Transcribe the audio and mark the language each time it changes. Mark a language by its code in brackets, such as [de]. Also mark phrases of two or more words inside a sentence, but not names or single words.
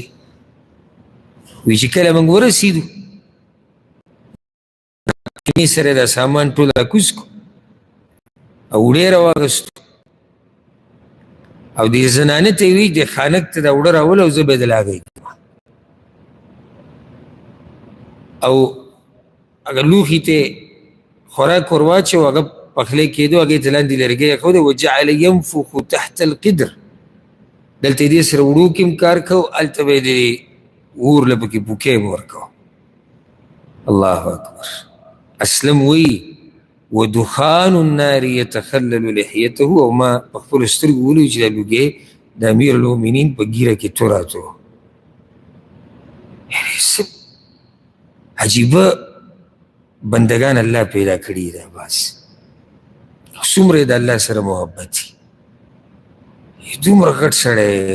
[ps] وایي چې کله موږ ورسېدو خیمې سره دا سامان ټول راکوز کړو او وړې راواغستو او دې زنانه ته یې وایي دې خانک ته دا وړه راوله او زه به یې د لاګۍ کړم او هغه لوښي ته خوراک ور واچو هغه پخلی کېدو هغې ته لاندې لرګی اېښود [ar] وجعل ینفخ تحت القدر [ps] دلته یې دې سره وړو کې هم کار کو هلته به یې د اور له پکې پوکی هم ورکو [ar] الله اکبر [ps] اسلم وایي [ar] ودخان النار يتخلل لحيته [ps] او ما په خپلو سترګو ولیدو چې دا لوګی د [ar] امیر المؤمنین [ps] په ګیره کې توراتو یعنې عجیبه بندگان الله پیدا کړي ده بس څومره د الله سره محبت وي دومره غټ سړی